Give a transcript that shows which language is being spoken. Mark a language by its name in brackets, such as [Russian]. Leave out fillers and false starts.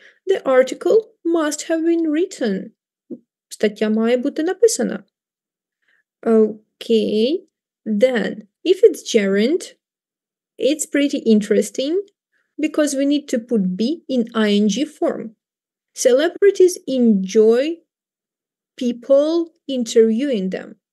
[English] The article must have been written. [Ukrainian] Стаття має бути написана. [English] Okay, then, if it's gerund, it's pretty interesting because we need to put be in ing form. Celebrities enjoy people interviewing them.